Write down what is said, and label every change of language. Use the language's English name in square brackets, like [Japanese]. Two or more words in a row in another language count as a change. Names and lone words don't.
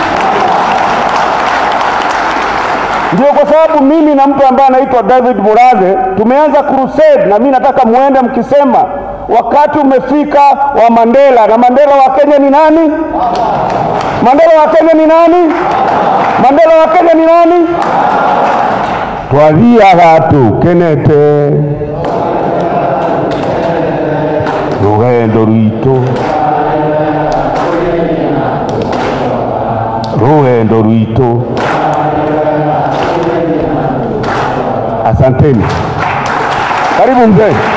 [Swahili] Ndio kwa sababu mimi na mtu ambaye anaitwa David Murathe tumeanza crusade, na mimi nataka muende mkisema wakati umefika wa Mandela. Na Mandela wa Kenya ni nani? Mandela wa Kenya ni nani? Mandela wa Kenya ni nani? [Kikuyu] Twathiaga tukenete rugendo rwitũ, rugendo rwitũ. [Swahili] Asanteni. Karibu mzee.